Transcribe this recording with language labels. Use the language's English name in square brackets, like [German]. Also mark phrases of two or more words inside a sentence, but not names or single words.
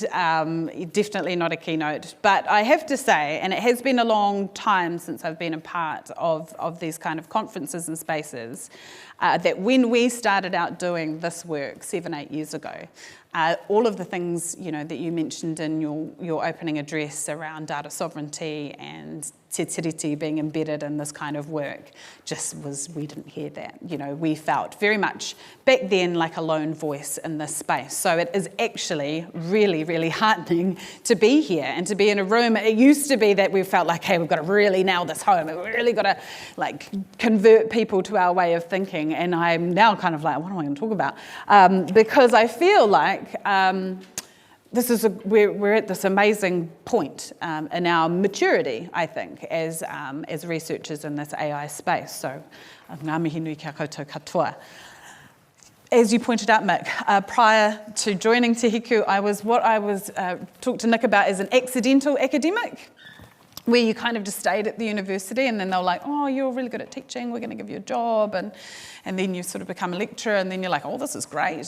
[English] Definitely not a keynote. But I have to say, and it has been a long time since I've been a part of these kind of conferences and spaces, that when we started out doing this work 7-8 years ago, all of the things that you mentioned in your opening address around data sovereignty and [Māori] te tiriti [English] being embedded in this kind of work we didn't hear that. We felt very much back then like a lone voice in this space. So it is actually really, really heartening to be here and to be in a room. It used to be that we felt like, hey, we've got to really nail this home. We've really got to convert people to our way of thinking. And I'm now kind of like, what am I going to talk about? Because I feel like we're at this amazing point in our maturity, I think, as researchers in this AI space. So, [Māori] ngā mihi nui kia koutou katoa. [English] As you pointed out, Mick, prior to joining Te Hiku, I was talked to Nick about as an accidental academic, where you kind of just stayed at the university and then they were like, oh, you're really good at teaching, we're going to give you a job. And then you sort of become a lecturer and then you're like, oh, this is great.